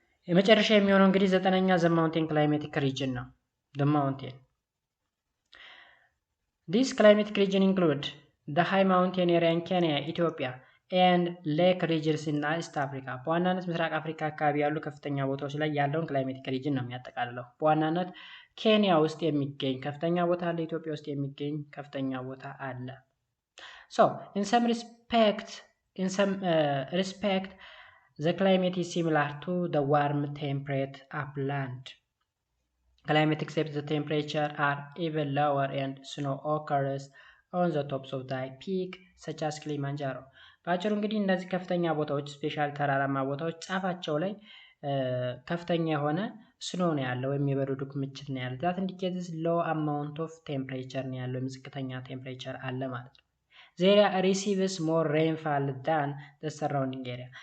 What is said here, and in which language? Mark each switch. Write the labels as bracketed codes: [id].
[am] የመጨረሻ የሚሆነው እንግዲህ 9ኛ ዘ ማውንቴን [en] ክላይሜቲክ ሪጅን ነው። ዘ ማውንቴን This climatic region include the high mountain area in Kenya, Ethiopia and lake regions in East Africa. [am] በዋናነት ምስራቅ አፍሪካ አካባቢ ያሉ ከፍተኛ ቦታዎች ላይ ያለውን ክላይሜቲክ ሪጅን ነው የሚያጠቃልለው። በዋናነት ኬንያ ውስጥ የሚገኝ ከፍተኛ ቦታ አለ፣ ኢትዮጵያ ውስጥ የሚገኝ ከፍተኛ ቦታ አለ። [en] So in some respect the climate is similar to the warm temperate upland climate except the temperature are even lower and snow occurs on the tops of the peak such as Kilimanjaro. [am] ባጭሩ እንግዲህ እነዚህ ከፍተኛ ቦታዎች ስፔሻል ተራራማ ቦታዎች ጫፋቸው ላይ ከፍተኛ የሆነ ስኖ ነው ያለው ወይም የበረዶ ክምችት ነው ያለው። [en] that indicates low amount of temperature [am] ነው ያለው፣ ዝቅተኛ ቴምፕሬቸር አለ ማለት ነው። [en] the area receives more rainfall than the surrounding area.